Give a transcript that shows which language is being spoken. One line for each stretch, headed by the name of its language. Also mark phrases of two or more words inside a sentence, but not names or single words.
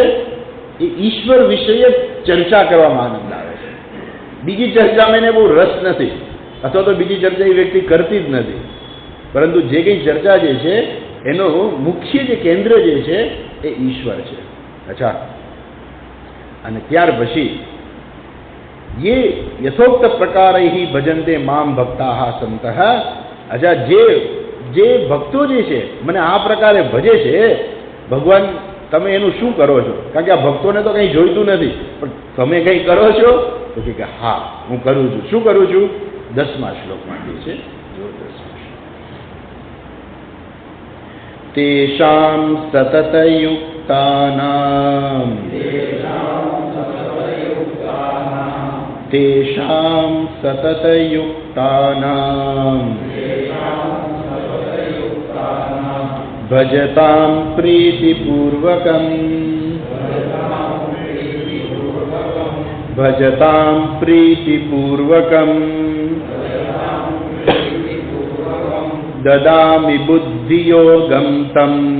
Gujarati: એ ઈશ્વર વિષયક ચર્ચા કરવામાં આનંદ આવે છે. બીજી ચર્ચામાં એને બહુ રસ નથી, અથવા તો બીજી ચર્ચા એ વ્યક્તિ કરતી જ નથી, પરંતુ જે કંઈ ચર્ચા જે છે એનો મુખ્ય જે કેન્દ્ર જે છે એ ઈશ્વર છે. અચ્છા, અને ત્યાર પછી
Sanskrit: ये यथोक्त प्रकारैहि भजन्ते माम भक्ताः संतः. अच्छा,
Gujarati: જે ભક્તો જે છે મને આ પ્રકારે ભજે છે, ભગવાન તમે એનું શું કરો છો? કારણ કે આ ભક્તોને તો કંઈ જોઈતું નથી, પણ તમે કંઈ કરો છો? તો કે હા હું કરું છું. શું કરું છું? 10મા શ્લોકમાં કહે છે, જો 10મા શ્લોક.
Sanskrit: તેષાં સતતયુક્તાનાં तेषां सततयुक्तानां भजतां प्रीतिपूर्वकं भजतां प्रीतिपूर्वकं ददामि बुद्धियोगं तं